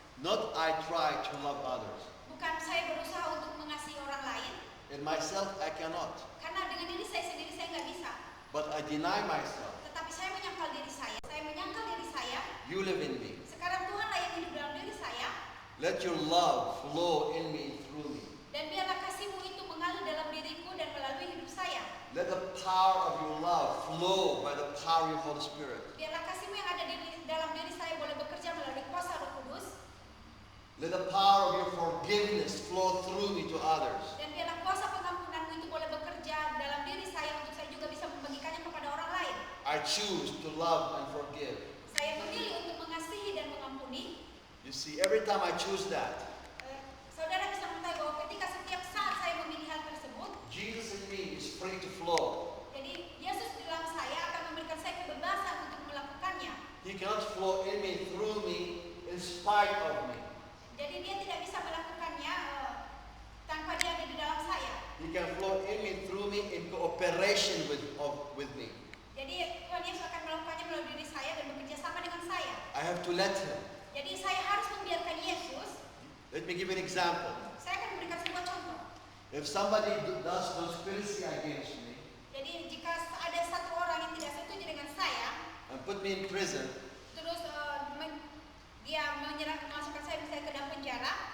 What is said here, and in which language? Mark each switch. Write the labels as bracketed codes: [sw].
[en] not I try to love others. [id] bukan saya berusaha untuk mengasihi orang lain, [en] In myself I cannot. [id] karena dengan diri saya sendiri saya nggak bisa. [en] But I deny myself. [id] Tetapi saya menyangkal diri saya. Saya menyangkal diri saya. [en] You live in me. [id] Sekarang Tuhanlah yang hidup dalam diri saya. [en] Let your love flow in me through me. [id] Dan biarlah kasih-Mu itu mengalir dalam diriku dan melalui hidup saya. [en] Let the power of your love flow by the power of your Holy Spirit. [id] Biarlah kasih-Mu yang ada dalam diri saya boleh bekerja melalui kuasa Roh Kudus. [en] Let the power of your forgiveness flow through me to others. [id] Dan biarlah kuasa pengampunan-Mu itu boleh bekerja dalam diri saya untuk saya juga bisa membagikannya kepada orang lain. [en] I choose to love and forgive. [id] Saya memilih untuk mengasihi dan mengampuni. [en] You see, every time I choose that, [id] Saudara bisa mengetahui bahwa ketika setiap saat saya memilih hal tersebut, [en] Jesus in me is free to flow. [id] jadi Yesus di dalam saya akan memberikan saya kebebasan untuk melakukannya. [en] He cannot flow in me, through me, in spite of me. [id] Jadi Dia tidak bisa melakukannya tanpa Dia ada di dalam saya. [en] He can flow in me, through me, in cooperation with me. [id] Jadi Tuhan Yesus akan melakukannya melalui diri saya dan bekerja sama dengan saya. [en] I have to let Him. [id] Jadi saya harus membiarkan Yesus. [en] Let me give you an example. [id] Saya akan memberikan sebuah contoh. [en] If somebody does conspiracy against me [id] Jadi jika ada satu orang yang tidak setuju dengan saya, [en] and put me in prison, [id] terus dia memasukkan saya misalnya ke dalam penjara,